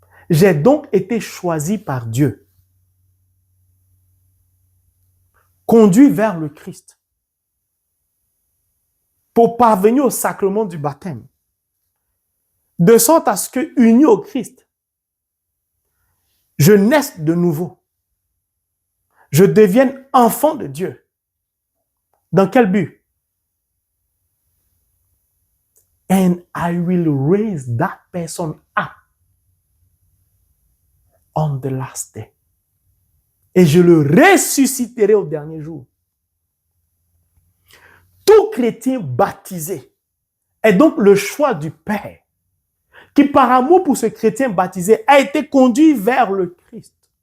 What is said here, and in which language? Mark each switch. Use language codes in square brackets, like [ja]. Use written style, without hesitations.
[fr] J'ai donc été choisi par Dieu, conduit vers le Christ, pour parvenir au sacrement du baptême, de sorte à ce que, uni au Christ, je naisse de nouveau. Je devienne enfant de Dieu. Dans quel but? [en] And I will raise that person up on the last day. [fr] Et je le ressusciterai au dernier jour. Tout chrétien baptisé est donc le choix du Père, qui par amour pour ce chrétien baptisé a été conduit vers le Christ.